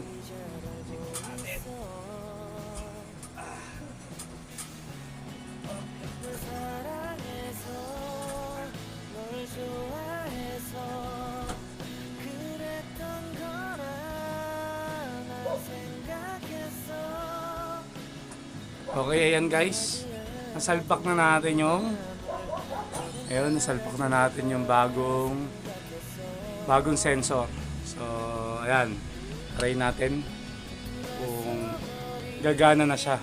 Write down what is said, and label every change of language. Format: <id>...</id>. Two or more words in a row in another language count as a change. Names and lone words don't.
<ko>이제 알고 있어 널 사랑해서 널 좋아해서 그랬던 거라 난 생각했어</ko> <tl>Okay, ayan guys. Nasalpak na natin nasalpak na natin yung bagong sensor. So, ayan. Try natin kung gagana na siya.</tl>